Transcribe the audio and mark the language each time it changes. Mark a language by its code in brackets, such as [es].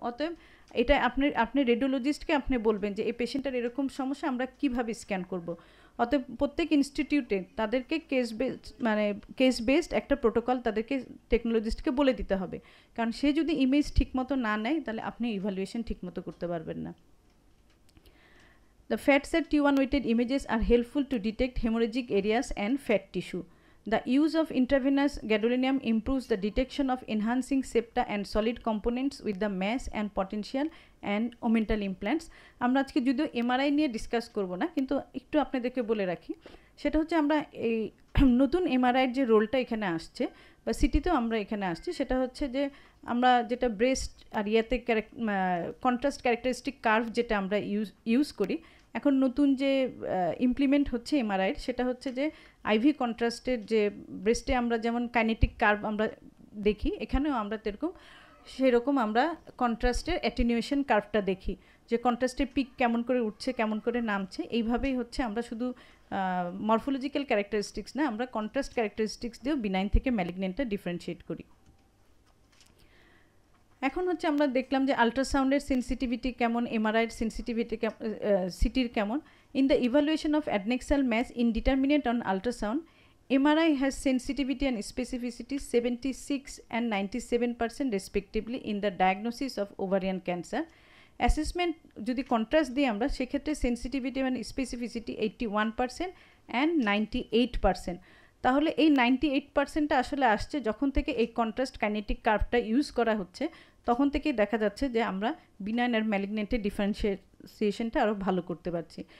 [bn] অতএব এটা আপনি রেডিওলজিস্টকে আপনি বলবেন যে এই পেশেন্টের এরকম সমস্যা আমরা কিভাবে স্ক্যান করব। অতএব প্রত্যেক ইনস্টিটিউটে তাদেরকে কেস বেসড একটা প্রোটোকল তাদেরকে টেকনোলজিস্টকে বলে দিতে হবে, কারণ সে যদি ইমেজ ঠিকমতো না নেয় তাহলে আপনি ইভ্যালুয়েশন ঠিকমতো করতে পারবেন না। [en] The fat set T1 weighted images are helpful to detect hemorrhagic areas and fat tissue. The use of intravenous gadolinium improves the detection of enhancing septa and solid components with the mass and potential and omental implants. [bn] আমরা আজকে যদিও MRI নিয়ে discuss করব না, কিন্তু একটু আপনাদেরকে বলে রাখি, সেটা হচ্ছে আমরা এই নতুন এমআরআইয়ের যে রোলটা এখানে আসছে বা সিটিতেও আমরা এখানে আসছি, সেটা হচ্ছে যে আমরা যেটা ব্রেস্ট আর ইয়াতে কন্ট্রাস্ট ক্যারেক্টারিস্টিক কার্ভ যেটা আমরা ইউজ করি, এখন নতুন যে ইমপ্লিমেন্ট হচ্ছে এমআরআইয়ের সেটা হচ্ছে যে আইভি কন্ট্রাস্টের যে ব্রেস্টে আমরা যেমন কাইনেটিক কার্ভ আমরা দেখি, এখানেও আমরা সেরকম আমরা কন্ট্রাস্টের অ্যাটেনুয়েশন কার্ভটা দেখি, যে কন্ট্রাস্টের পিক কেমন করে উঠছে কেমন করে নামছে। এইভাবেই হচ্ছে আমরা শুধু মরফোলজিক্যাল ক্যারেক্টারিস্টিক্স না, আমরা কন্ট্রাস্ট ক্যারেক্টারিস্টিক্স দিয়েও বিনাইন থেকে ম্যালিগনেন্টটা ডিফারেন্সিয়েট করি। এখন হচ্ছে আমরা দেখলাম যে আল্ট্রাসাউন্ডের সেন্সিটিভিটি কেমন, এমআরআইয়ের সেন্সিটিভিটি সিটির কেমন। [en] In the evaluation of adnexal mass indeterminate on ultrasound, MRI has sensitivity and specificity 76 and 97% respectively in the diagnosis of ovarian cancer. [bn] Assessment যদি কন্ট্রাস্ট দিই আমরা, সেক্ষেত্রে সেন্সিটিভিটি [en] and specificity 81% and 98%। [bn] তাহলে এই 98%টা আসলে আসছে যখন থেকে এই কন্ট্রাস্ট কাইনেটিক কার্ভটা ইউজ করা হচ্ছে, তখন থেকেই দেখা যাচ্ছে যে আমরা বিনাইন আর ম্যালিগনেন্টের ডিফারেন্সিয়েশনটা আরও ভালো করতে পারছি।